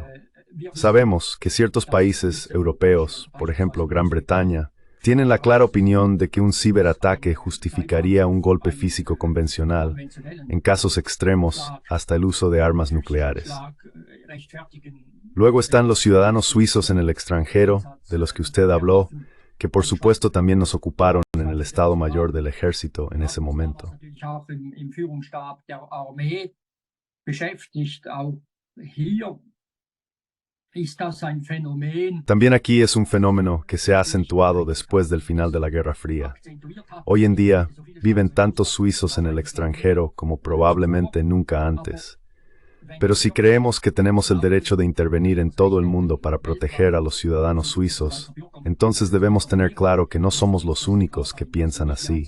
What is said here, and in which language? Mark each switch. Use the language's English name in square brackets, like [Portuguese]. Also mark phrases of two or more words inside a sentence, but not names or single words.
[Spanish] Sabemos que ciertos países europeos, por ejemplo Gran Bretaña, tienen la clara opinión de que un ciberataque justificaría un golpe físico convencional, en casos extremos hasta el uso de armas nucleares. Luego están los ciudadanos suizos en el extranjero, de los que usted habló, que por supuesto también nos ocuparon en el Estado Mayor del Ejército en ese momento. [German] Im Führungsstab der Armee beschäftigt. Auch hier ist das ein Phänomen. [Spanish] También aquí es un fenómeno que se ha acentuado después del final de la Guerra Fría. Hoy en día viven tantos suizos en el extranjero como probablemente nunca antes. Pero si creemos que tenemos el derecho de intervenir en todo el mundo para proteger a los ciudadanos suizos, entonces debemos tener claro que no somos los únicos que piensan así.